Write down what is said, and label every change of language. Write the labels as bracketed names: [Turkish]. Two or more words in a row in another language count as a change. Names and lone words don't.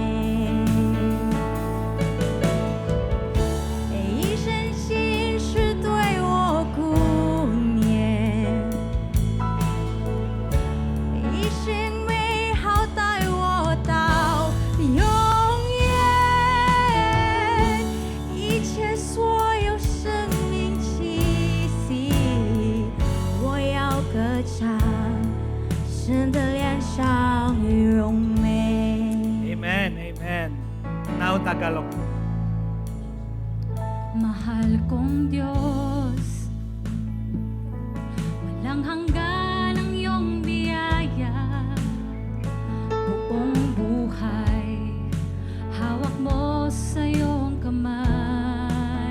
[Chinese] 一生心事对我顾念，一生美好带我到永远，一切所有生命气息，我要歌唱，神的脸上荣美。 [English] Amen, amen. Now Tagalog. [Filipino] Mahal kong Diyos, walang hanggan ang iyong biyaya. Buong buhay, hawak mo sa iyong kamay.